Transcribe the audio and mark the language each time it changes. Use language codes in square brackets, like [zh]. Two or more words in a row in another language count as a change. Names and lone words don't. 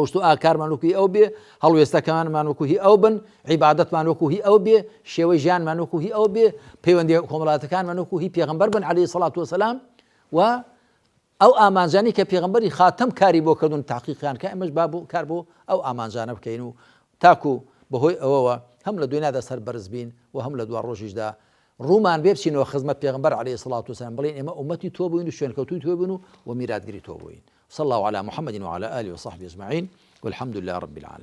[ckb] و ئاکارمان وەکوی ئەو بێ، هەڵوێستەکەمانمان وەکوهی ئەو بن، عیبادەتمان وەکوهی ئەو بێ، شێوەی ژیانمان وەکوهی ئەو بێ، پەیوەندی کۆمەڵاتەکانمان وەکوهی پێغەمبەر بن [ar] عەلەیهی سەڵات وەسەلام، [ckb] و ئەو ئامانجانی کە پێغەمبەری خاتەم کاری بۆ کردوون تحقیقیان کە ئەمەش با بۆ کار بۆ ئەو ئامانجانە بکەین و تاکو بەهۆی ئەوەوە هەم لە دوای نادا سەربەرز بین و هەم لە دوا ڕۆژیشدا ڕوومان بێ بچینەوە خزمەت پێغەمبەر [ar] عەلەیهی سەڵات وەسەلام [ckb] بڵێن ئێمە ئومەتی تۆ بووین و شوێنکەوتووی تۆ بووین و میراتگیری تۆ بووین. [ar] صلى الله على محمد وعلى آله وصحبه أجمعين والحمد لله رب العالمين.